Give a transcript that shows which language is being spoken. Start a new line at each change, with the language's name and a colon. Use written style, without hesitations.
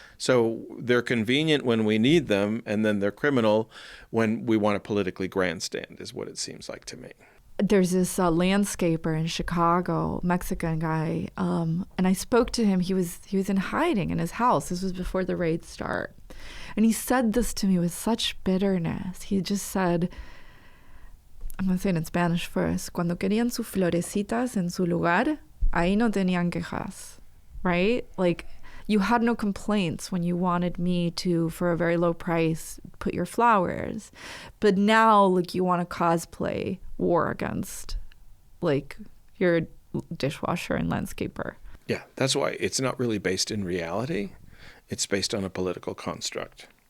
English: So they're convenient when we need them, and then they're criminal when we want to politically grandstand, is what it seems like to me. There's this landscaper in Chicago, Mexican guy, and I spoke to him. He was in hiding in his house. This was before the raid start. And he said this to me with such bitterness. He just said, I'm going to say it in Spanish first,
Spanish: cuando querían sus florecitas en su lugar, ahí no tenían quejas,
English: right? Like, You had no complaints when you wanted me to, for a very low price, put your flowers. But now, like, you want to cosplay war against, like, your dishwasher and landscaper. Yeah, that's why it's not really based in reality. It's based on a political construct.